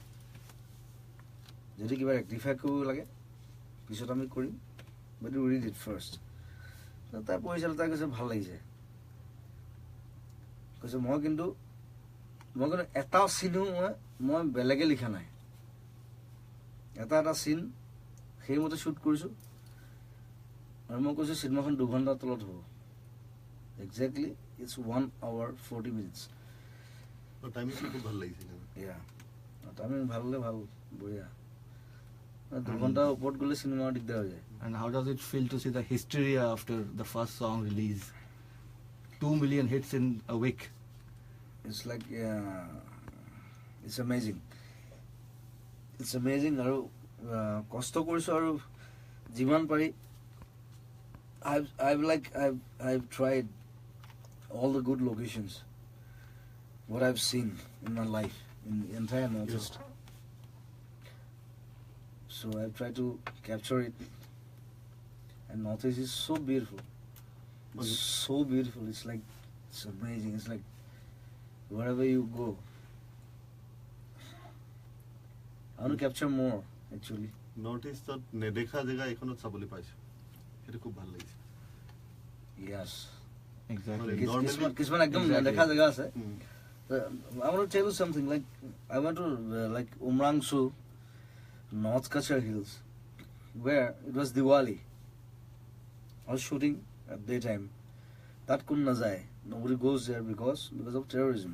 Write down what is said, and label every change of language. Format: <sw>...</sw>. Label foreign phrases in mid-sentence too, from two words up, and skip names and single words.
<as>যদি কিবা ৰেক্টিফাই কৰিব লাগে পিছত আমি কৰিম</as> <en>but you read it first</en> <as>তাই পঢ়িছিলোঁ তাই কৈছে ভাল লাগিছে কৈছে মই কিন্তু এটা চিনো মই বেলেগে লিখা নাই এটা চিন সেইমতে শ্বুট কৰিছোঁ আৰু মই কৈছোঁ চিনেমাখন 2 ঘণ্টাৰ তলত হ'ব</as> <en>exactly it's 1 hour 40 minutes</en> <as>টাইমিংটো খুব ভাল লাগিছিল ইয়া টাইমিং ভাল হ'লে ভাল বঢ়িয়া 2 ঘণ্টাৰ ওপৰত গ'লে চিনেমা দিগদাৰ হৈ যায়</as> <en>And how does it feel to see the hysteria after the first song release? 2 million hits in a week. It's like it's amazing. It's amazing</en> <as>আৰু কষ্ট কৰিছোঁ আৰু যিমান পাৰি</as> <en>I've tried all the good locations what I've seen in my life in the entire Northeast. So I've tried to capture it. And Northeast is so beautiful. So beautiful. It's like, it's amazing. It's like, wherever you go, I want to capture more, actually.</en> <as>নৰ্থ ইষ্টত নেদেখা জেগা এখনত চাবলৈ পাইছোঁ সেইটো খুব ভাল লাগিছে</as> <en>Yes. Exactly.</en> <as>কিছুমান একদম নেদেখা জেগা আছে</as> <en>I want to tell you something. Like, I went to like Umrangso, North Kachar Hills, where it was Diwali. I was shooting at daytime. That couldn't nazai. Nobody goes there because of terrorism.</en>